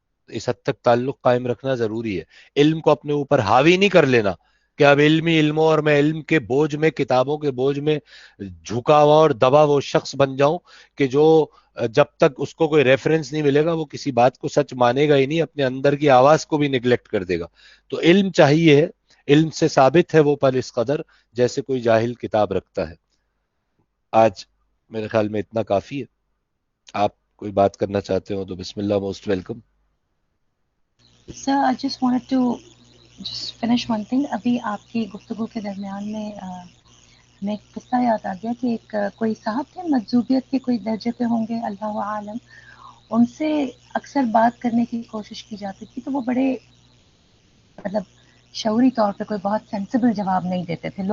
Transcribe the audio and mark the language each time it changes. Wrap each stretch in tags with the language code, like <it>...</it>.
<ur>اس حد تک تعلق قائم رکھنا ضروری ہے. علم کو اپنے اوپر حاوی نہیں کر لینا کہ اب علمی علموں اور میں علم کے بوجھ میں, کتابوں کے بوجھ میں جھکا ہوا اور دبا وہ شخص بن جاؤں کہ جو جب تک اس کو کوئی ریفرنس نہیں ملے گا وہ کسی بات کو سچ مانے گا ہی نہیں, اپنے اندر کی آواز کو بھی نیگلیکٹ کر دے گا. تو علم چاہیے, علم سے ثابت ہے وہ پل اس قدر جیسے کوئی جاہل کتاب رکھتا ہے. آج میرے خیال میں اتنا کافی ہے. آپ کوئی بات کرنا چاہتے ہو تو بسم اللہ, most welcome.</ur> <en>Sir, I just wanted to just finish one thing.</en> <ur>ابھی آپ کی گفتگو کے درمیان میں ہمیں ایک قصہ یاد آ گیا کہ ایک کوئی صاحب تھے, مجذوبیت کے کوئی درجے پہ ہوں گے, اللہ عالم. ان سے اکثر بات کرنے کی کوشش کی جاتی تھی تو وہ بڑے مطلب شعوری طور پہ کوئی بہت سینسیبل جواب نہیں دیتے تھے.</ur>